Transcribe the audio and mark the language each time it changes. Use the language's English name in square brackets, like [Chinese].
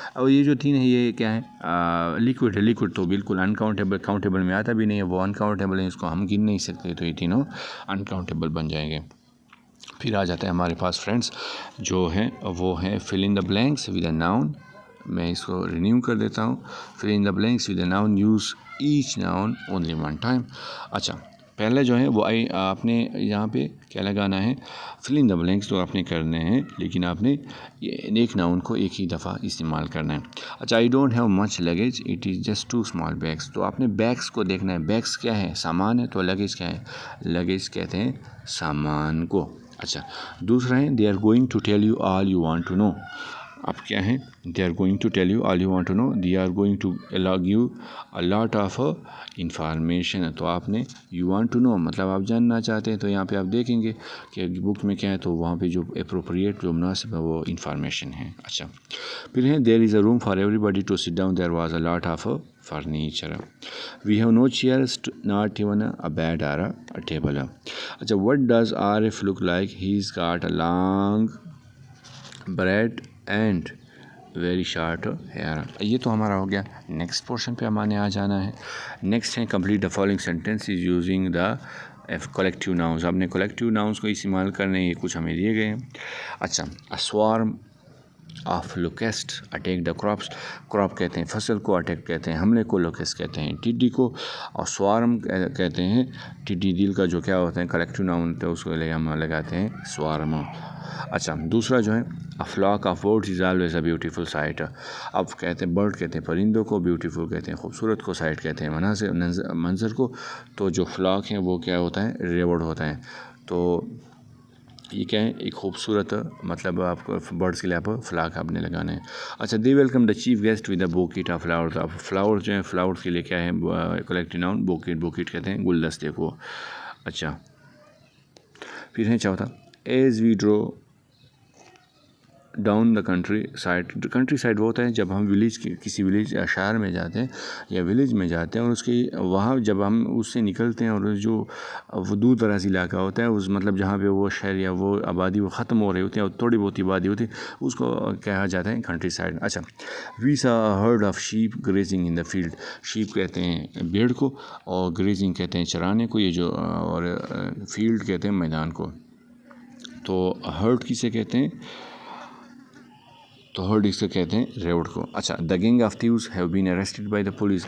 [Urdu] اور یہ جو تین ہے یہ کیا ہے لیکوڈ ہے. لیکوڈ تو بالکل انکاؤنٹیبل کاؤنٹیبل میں آتا بھی نہیں ہے, وہ انکاؤنٹیبل ہے, اس کو ہم گن نہیں سکتے, تو یہ تینوں انکاؤنٹیبل بن جائیں گے. پھر آ جاتے ہیں ہمارے پاس فرینڈس جو ہیں وہ ہیں [English] fill in the blanks with a noun. [Urdu] میں اس کو رینیو کر دیتا ہوں. [English] fill in the blanks with a noun, use each noun only one time. [Urdu] اچھا پہلے جو ہے وہ آپ نے یہاں پہ کیا لگانا ہے, [English] fill in the blanks [Urdu] تو آپ نے کرنے ہیں, لیکن آپ نے ایک ناؤن کو ایک ہی دفعہ استعمال کرنا ہے. [English] اچھا I don't have much luggage, it is just 2 small bags. [Urdu] تو آپ نے بیگس کو دیکھنا ہے. بیگس کیا ہے, سامان ہے, تو لگیج کیا ہے, لگیج کہتے ہیں سامان کو. اچھا دوسرا ہے [English] they are going to tell you all you want to know. [Urdu] اب کیا ہے, [English] they are going to tell you all you want to know, they are going to give you a lot of information. [Urdu] تو آپ نے [English] you want to know [Urdu] مطلب آپ جاننا چاہتے ہیں, تو یہاں پہ آپ دیکھیں گے کہ بک میں کیا ہے, تو وہاں پہ جو اپروپریٹ جو مناسب ہے وہ انفارمیشن ہے. اچھا پھر ہے [English] there is a room for everybody to sit down, there was a lot of furniture, we have no chairs, not even a bed or a table. اچھا what does Arif look like, he's got a long beard and very short hair. [Urdu] یہ تو ہمارا ہو گیا. Next portion پہ ہمارے آ جانا ہے. [English] Next ہے complete the following sentence is using the collective nouns. [Urdu] آپ نے کولیکٹیو ناؤنز کو استعمال کرنے, یہ کچھ ہمیں دیے گئے ہیں. [English] اچھا swarm of locust attack the crops. [Urdu] Crop کہتے ہیں فصل کو, اٹیک کہتے ہیں حملے کو, لوکسٹ کہتے ہیں ٹڈی کو, اور سوارم کہتے ہیں ٹڈی دل کا جو کیا ہوتا ہے کلیکٹیو ناؤن, تو اس کو ہم لگاتے ہیں سوارم. اچھا دوسرا جو ہے [English] a flock of birds is always a beautiful sight. [Urdu] اب کہتے ہیں برڈ کہتے ہیں پرندوں کو, بیوٹیفل کہتے ہیں خوبصورت کو, سائٹ کہتے ہیں منظر کو. تو جو فلاک ہیں وہ کیا ہوتا ہے, ریورڈ ہوتا ہے. تو یہ کیا ہے, ایک خوبصورت مطلب آپ کو برڈس کے لیے آپ فلاک آپ نے لگانا ہے. [English] اچھا they welcome the chief guest with the bouquet of flowers. [Urdu] اب فلاور جو ہیں فلاورس کے لیے کیا ہے کلیکٹیو ناؤن بوکیٹ. بوکیٹ کہتے ہیں گلدستے کو. اچھا پھر ہے چوتھا [English] As we drove down the countryside. [Urdu] Country side وہ ہوتا ہے جب ہم ولیج کسی ولیج شہر میں جاتے ہیں یا ولیج میں جاتے ہیں, اور اس کی وہاں جب ہم اس سے نکلتے ہیں, اور جو وہ دور دراز علاقہ ہوتا ہے اس مطلب جہاں پہ وہ شہر یا وہ آبادی وہ ختم ہو رہی ہوتی ہے اور تھوڑی بہت آبادی ہوتی ہے, اس کو کہا جاتا ہے کنٹری سائڈ. [English] اچھا we saw herd of sheep grazing in the field. [Urdu] Shape کہتے ہیں بھیڑ کو, اور گریزنگ کہتے ہیں چرانے کو, یہ جو, اور فیلڈ کہتے ہیں میدان کو. تو ہرڈ کسے کہتے ہیں, تو ہرڈ اس کو کہتے ہیں ریوڈ کو. [English] اچھا the gang of thieves have been arrested by the police.